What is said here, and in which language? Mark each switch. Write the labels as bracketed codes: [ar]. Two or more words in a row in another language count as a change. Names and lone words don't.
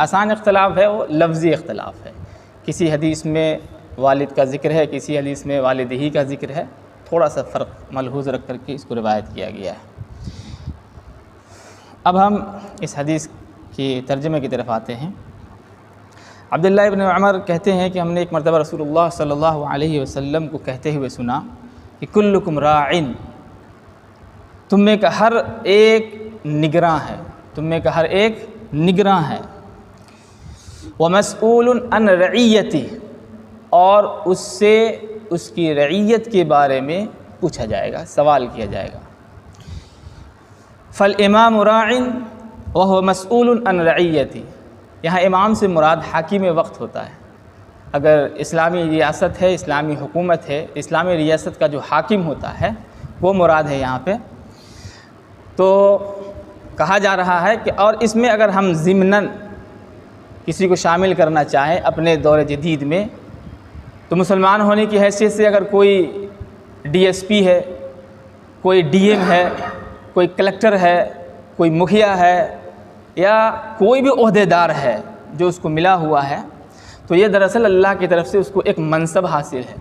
[hi] आसान इख्तलाफ है वो लफ्ज़ी इख्तलाफ है। किसी हदीस में वालिद का ज़िक्र है, किसी हदीस में वालिदही का ज़िक्र है, थोड़ा सा फ़र्क मलहूज़ रख करके इसको रिवायत किया गया है। अब हम इस हदीस की तर्जुमे की तरफ आते हैं। अब्दुल्लाह इब्न उमर कहते हैं कि हमने एक मरतबा रसूलुल्लाह [ar] صلى الله عليه وسلم [hi] को कहते हुए सुना कि [ar] كلكم راع, [hi] तुम में का हर एक निगरां है, तुम में का हर एक निगरां है। [ar] ومسؤول عن رعيته, [hi] और उससे उसकी रइयत के बारे में पूछा जाएगा, सवाल किया जाएगा। [ar] فالإمام راع وهو مسؤول عن رعيته, [hi] यहाँ इमाम से मुराद हाकिम वक्त होता है। अगर इस्लामी रियासत है, इस्लामी हुकूमत है, इस्लामी रियासत का जो हाकिम होता है वो मुराद है यहाँ पे। तो कहा जा रहा है कि और इसमें अगर हम ज़िम्नन किसी को शामिल करना चाहें अपने दौर जदीद में, तो मुसलमान होने की हैसियत से अगर कोई डीएसपी है, कोई डीएम है, कोई कलेक्टर है, कोई मुखिया है या कोई भी ओहदेदार है जो उसको मिला हुआ है, तो ये दरअसल अल्लाह की तरफ से उसको एक मनसब हासिल है।